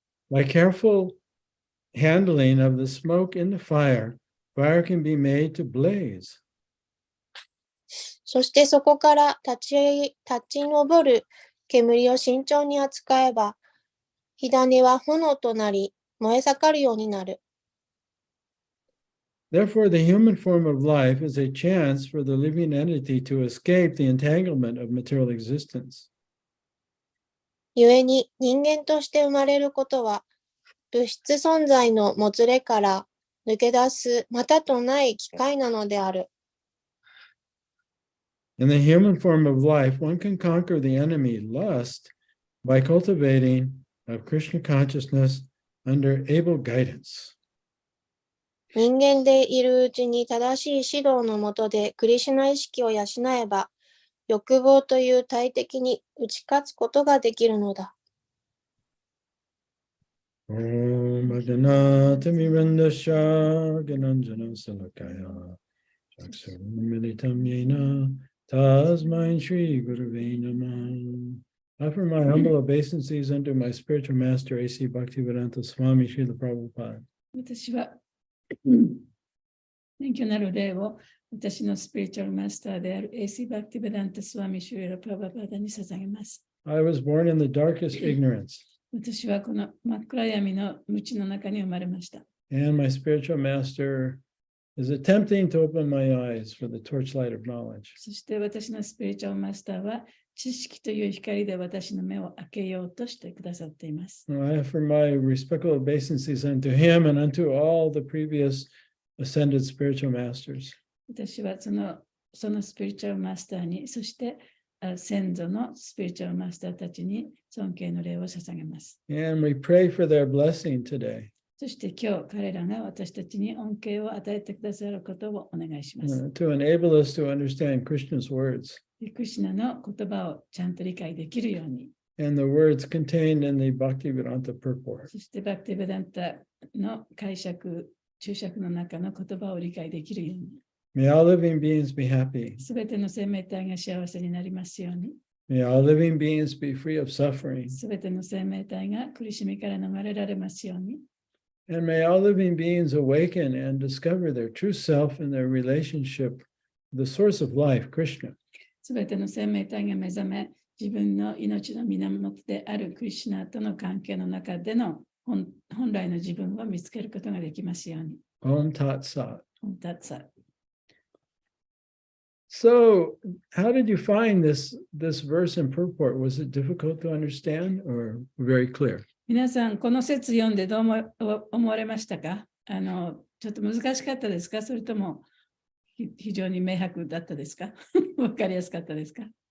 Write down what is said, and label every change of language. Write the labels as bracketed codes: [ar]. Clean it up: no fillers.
[en] By careful handling of the smoke in the fire, fire can be made to blaze. [ja] そしてそこから立ち上る煙を慎重に扱えば、火種は炎となり、燃え盛るようになる。 [en] Therefore, the human form of life is a chance for the living entity to escape the entanglement of material existence. [ja] 故に人間として生まれることは、物質存在のもつれから抜け出すまたとない機会なのである。 [en] In the human form of life, one can conquer the enemy lust by cultivating of Krishna consciousness under able guidance. [ja] 人間でいるうちに正しい指導のもとでクリシュナ意識を養えば、欲望という大敵に打ち勝つことができるのだ。 [sa] Om Adhanata Mirandasha Gananjana Salakaya Chaksuram Militam Yena Tasmain Shri Gurave Namah. [en] Offer my humble obeisances unto my spiritual master A.C. Bhaktivedanta Swami Srila Prabhupada. [ja] 私は勉強なる礼を私のスピリチュアルマスターである A.C. バクティベダンタスワミシュリラ・プラババダに捧げます。 [en] I was born in the darkest ignorance. [ja] 私はこの真っ暗闇の無知の中に生まれました。 [en] And my spiritual master is attempting to open my eyes for the torchlight of knowledge. [ja] そして私のスピリチュアルマスターは知識という光で私の目を開けようとしてくださっています。 [en] I offer my respectful obeisances unto him and unto all the previous ascended spiritual masters. [ja] 私はそのスピリチュアルマスターに、そして先祖のスピリチュアルマスターたちに尊敬の礼を捧げます。 [en] And we pray for their blessing today. [ja] そして今日彼らが私たちに恩恵を与えてくださることをお願いします。 [en] To enable us to understand Krishna's words. [ja] クリシュナの言葉をちゃんと理解できるように。 [en] And the words contained in the Bhaktivedanta purport. [ja] そしてバクティベダンタの解釈、注釈の中の言葉を理解できるように。 [en] May all living beings be happy. [ja] すべての生命体が幸せになりますように。 [en] May all living beings be free of suffering. [ja] すべての生命体が苦しみから逃れられますように。 [en] And may all living beings awaken and discover their true self and their relationship, the source of life, Krishna. [ja] すべての生命体が目覚め、自分の命の源であるクリシュナとの関係の中での本来の自分を見つけることができますように。 [sa] Om Tat Sat. Om Tat Sat. [en] So, how did you find this verse and purport? Was it difficult to understand or very clear? [ja] 皆さん、この説読んでどう思われましたか？ちょっと難しかったですか？それとも非常に明白だったですか？わかりやすかったですか？